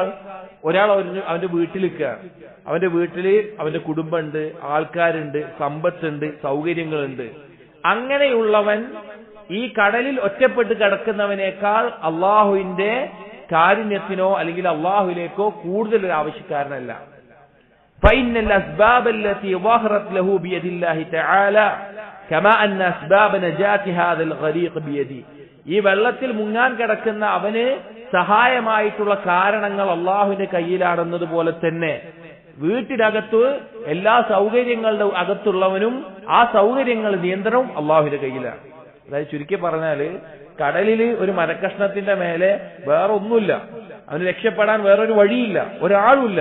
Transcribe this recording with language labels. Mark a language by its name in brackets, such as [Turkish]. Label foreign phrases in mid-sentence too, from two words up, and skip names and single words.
[Malayalam] ഒരാൾ അവന്റെ വീട്ടിലിരിക്കുകയാണ്, അവന്റെ വീട്ടില് അവന്റെ കുടുംബമുണ്ട്, ആൾക്കാരുണ്ട്, സമ്പത്തുണ്ട്, സൗകര്യങ്ങളുണ്ട്. അങ്ങനെയുള്ളവൻ ഈ കടലിൽ ഒറ്റപ്പെട്ട് കിടക്കുന്നവനേക്കാൾ അള്ളാഹുവിന്റെ കാരുണ്യത്തിനോ അല്ലെങ്കിൽ അള്ളാഹുവിലേക്കോ കൂടുതൽ ഒരു ആവശ്യക്കാരനല്ല. [Arabic] فإن الأسباب التي ظهرت له بيد الله تعالى كما أن أسباب نجاة هذا الغريق بيده, [Malayalam] ഈ വെള്ളത്തിൽ മുങ്ങാൻ കിടക്കുന്ന അവന് സഹായമായിട്ടുള്ള കാരണങ്ങൾ അള്ളാഹുവിന്റെ കയ്യിലാണെന്നത് പോലെ തന്നെ വീട്ടിനകത്ത് എല്ലാ സൗകര്യങ്ങളുടെ അകത്തുള്ളവനും ആ സൗകര്യങ്ങൾ നിയന്ത്രണവും അള്ളാഹുവിന്റെ കയ്യിലാണ്. അതായത് ചുരുക്കി പറഞ്ഞാല് കടലിൽ ഒരു മരക്കഷ്ണത്തിന്റെ മേലെ വേറെ ഒന്നുമില്ല, അവന് രക്ഷപ്പെടാൻ വേറൊരു വഴിയില്ല, ഒരാളുമില്ല.